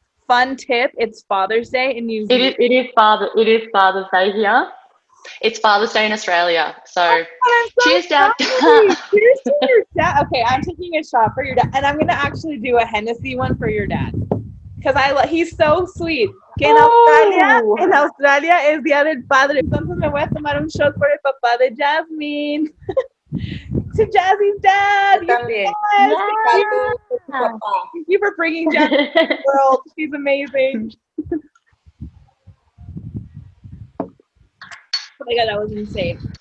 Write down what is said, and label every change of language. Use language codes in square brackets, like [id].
[en] Fun tip: it's Father's Day in New Zealand. It is Father's Day here. It's Father's Day in Australia. Oh So God, I'm so cheers, Dad. sorry. Cheers to your dad. Okay, I'm taking a shot for your dad, and I'm gonna actually do a Hennessy one for your dad because he's so sweet. [es] Que [en] Oh, [es] En Australia es Día del Padre. Entonces me voy a tomar un shot por el papá de Jasmine. [en] To Jazzy's dad. [es] Yo también. [en] Yes, [es] Salud por tu [en] yeah. [es] papá. [en] thank you for bringing Jasmine to the world. She's amazing. Oh my God, that was insane.